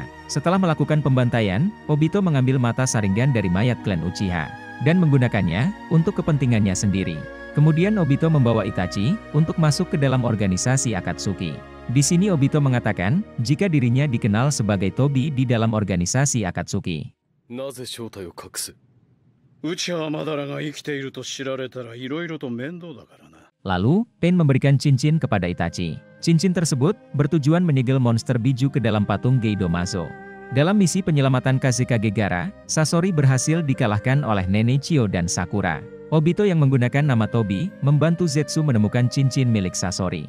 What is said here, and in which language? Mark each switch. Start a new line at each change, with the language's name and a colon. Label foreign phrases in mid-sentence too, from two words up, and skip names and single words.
Indonesian: Setelah melakukan pembantaian, Obito mengambil mata Sharingan dari mayat klan Uchiha. Dan menggunakannya, untuk kepentingannya sendiri. Kemudian Obito membawa Itachi, untuk masuk ke dalam organisasi Akatsuki. Di sini Obito mengatakan, jika dirinya dikenal sebagai Tobi di dalam organisasi Akatsuki.
Japanese: なぜ正体を隠す？内葉マダラが生きていると知られたら色々と面倒だからな。
Indonesian: Lalu, Pain memberikan cincin kepada Itachi. Cincin tersebut bertujuan menyegel monster biju ke dalam patung Geidomazo. Dalam misi penyelamatan Kazekage Gaara, Sasori berhasil dikalahkan oleh Nenek Chio dan Sakura. Obito yang menggunakan nama Tobi, membantu Zetsu menemukan cincin milik Sasori.